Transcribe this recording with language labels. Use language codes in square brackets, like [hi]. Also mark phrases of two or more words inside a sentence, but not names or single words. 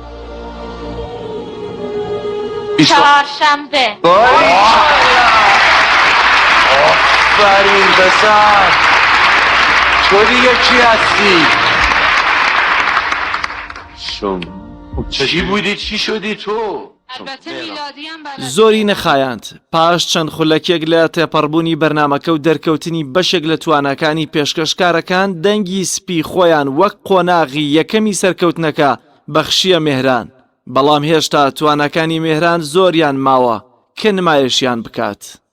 [fa] چهارشنبه. آفرین پسر تو دیگه کی هستی؟ چی بودی چی شدی تو؟ [ckb] زۆری نەخایاند پاش چەند خولەکێک لە تێپەڕبوونی بەرنمەکە و دەرکەوتنی بەشێک لە توانەکانی پێشکەشکارەکان دەنگی سپی خۆیان وەک قۆناغی یەکەمی سەرکەوتنەکە بەخشیە مێهران، بەڵام هێشتا توانەکانی مێهران زۆریان ماوە کە نمایشیان بکات.